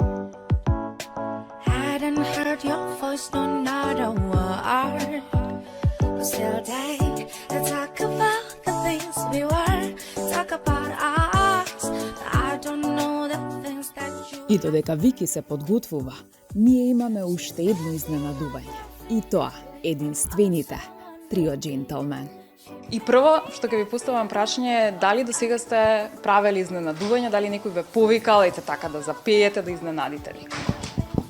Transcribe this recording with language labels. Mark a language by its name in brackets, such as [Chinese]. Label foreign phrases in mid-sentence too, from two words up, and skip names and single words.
[English] Hadn't heard your voice, no, not a word. But still day to talk about the things we were. Talk about us. I don't know the things that you. [Macedonian] И додека Вики се подготвува, ние имаме уште едно изненадување. И тоа, единствените, трио джентълмен. И прво што ќе ви поставам прашање е дали до сега сте правели изненадување, дали некој ве повикал ете така да запеете, да изненадите некој?